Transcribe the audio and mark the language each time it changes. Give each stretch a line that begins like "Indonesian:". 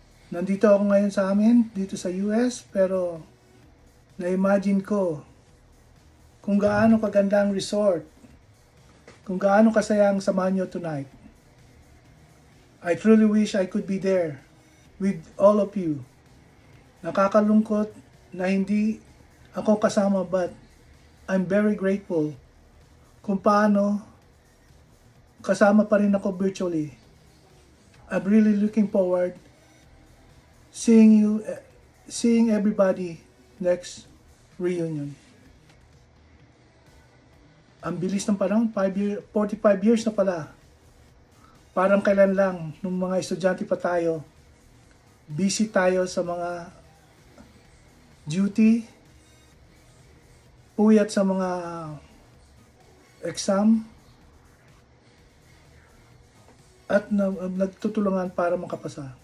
Filipino: Nandito ako ngayon sa amin, dito sa US, pero na-imagine ko kung gaano kaganda ang resort, kung gaano kasaya ang samahan nyo tonight.
English: I truly wish I could be there with all of you.
Filipino: Nakakalungkot na hindi ako kasama,
English: but I'm very grateful
Filipino: kung paano kasama pa rin ako virtually.
English: I'm really looking forward seeing everybody next reunion.
Filipino: Ang bilis ng panahon, 45 years na pala. Parang kailan lang, nung mga estudyante pa tayo, busy tayo sa mga duty, puyat sa mga exam, at nagtutulungan para makapasa.